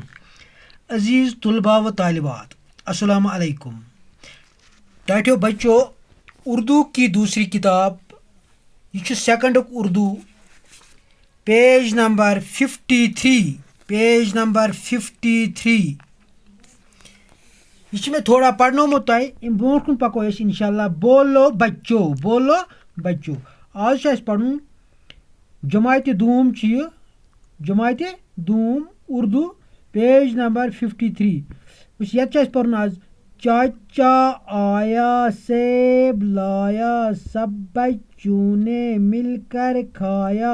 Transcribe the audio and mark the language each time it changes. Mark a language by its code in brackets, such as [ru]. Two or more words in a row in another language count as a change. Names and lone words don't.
[ur] عزیز طلباء و طالبات [ar] السلام علیکم. [ks] ٹاٹھو [ur] بچوں، اردو کی دوسری کتاب [ks] یہ سیکنڈ اردو [en] page number [ks] 53 یہ میں تھوڑا پرنومت تہ ام برو کن پکو انشاءاللہ. بولو بچو آج پڑھن جماعت دوم جماعت دوم اردو [en] page number [ks] 53 یت پڑھن آج. [ur] چاچا آیا سیب لایا سب بچوں نے مل کر کھایا.